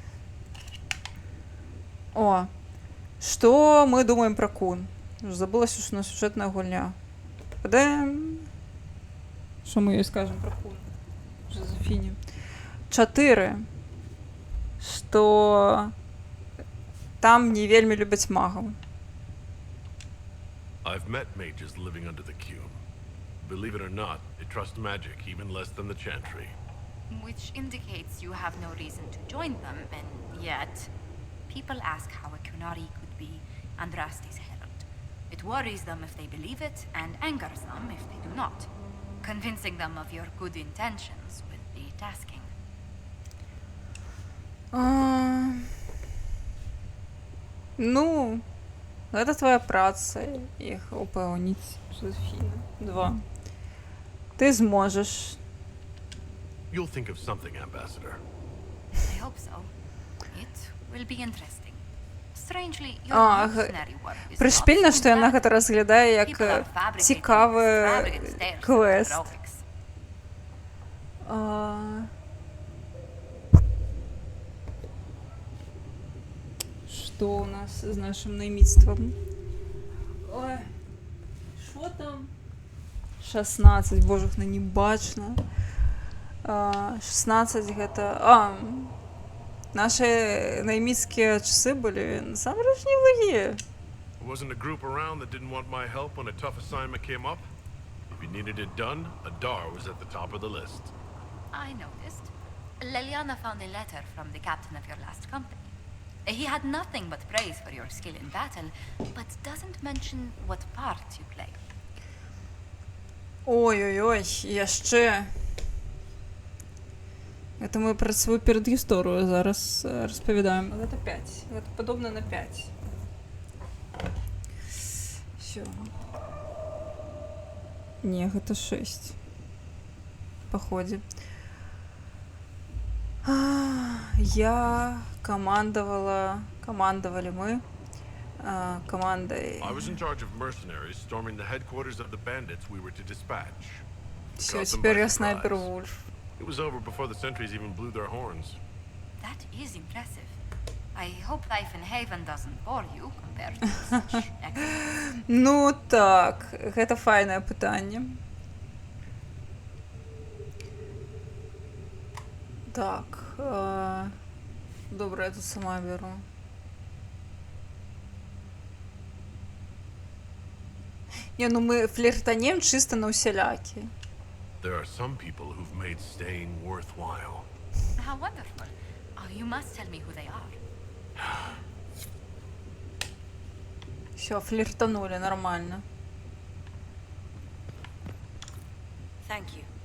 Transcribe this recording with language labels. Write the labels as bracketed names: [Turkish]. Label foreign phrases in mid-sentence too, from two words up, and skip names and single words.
[Belarusian] О, што мы думаем пра Кун? Забылася, што на сюжэтная гульня. Што мы ёй скажам пра Кун? Жозефіне. 4. Што там не вельмі любяць магаў. [English] I've met mages living under the Cume. Believe it or not, they trust magic even less than the Chantry. Which indicates you have no reason to join them, and yet people ask how a Qunari could be Andraste's herald. It worries them if they believe it, and angers them if they do not. Convincing them of your good intentions will be tasking. [Belarusian] Ну, гэта твоя праца, іх упэўніць, Жозефіна. 2. Ты зможаш. [English] You'll think of something, Ambassador. I hope so. It will be interesting. Strangely, your mercenary work is [Belarusian] прышпільна, што яна гэта разглядае як цікавы квест. Што у нас з нашым найміцтвам? Ой, што там? 16, божухна, не бачна. 16 гэта... Наши найміцкія часы былі насамрэч неблагія. [English] There wasn't a group around that didn't want my help when a tough assignment came up. If you needed it done, Adar was at the top of the list. I noticed. Leliana found a letter from the captain of your last company. He had nothing but praise for your skill in battle, but doesn't mention what part you play. [Belarusian] Ой-ой-ой, яшчэ. Это мы пра сваю перадгісторыю зараз распавядаем. Гэта 5. Гэта падобна на 5. Всё. Не, гэта 6. Паходзе. Я камандавалі мы камандай. [English] I was in charge of mercenaries storming the headquarters of the bandits we were to dispatch. [Belarusian] Всё, цяпер я снайпер Вульф. [English] It was over before the sentries even blew their horns. That is impressive. I hope life in Haven doesn't bore you compared to such excellence. [Belarusian] Ну так, гэта файнае пытанне. Так, добра, я тут сама беру. Не, ну мы фліртанем чисто на усялякі. [English] There are some people who've made staying worthwhile. How wonderful. Oh, you must tell me who they are. [Russian] Все, флиртанули, нормально. [English] Thank you.